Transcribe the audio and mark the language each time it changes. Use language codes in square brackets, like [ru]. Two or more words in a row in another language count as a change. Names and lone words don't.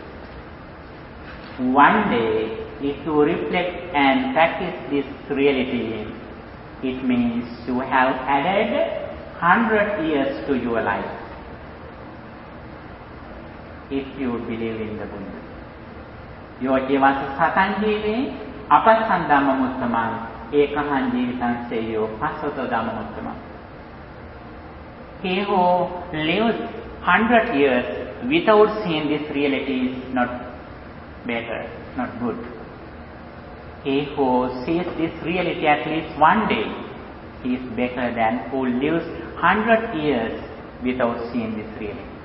[en] One day, if you reflect and practice this reality, it means you have added 100 years to your life. If you believe in the Buddha. [pi] Yojivasa satanjīvi apasan dhammamuttamam ekahan jīvitan seyo passato dhammamuttamam. [en] He who lives 100 years without seeing this reality is not better, not good. He who sees this reality at least one day is better than who lives 100 years without seeing this reality.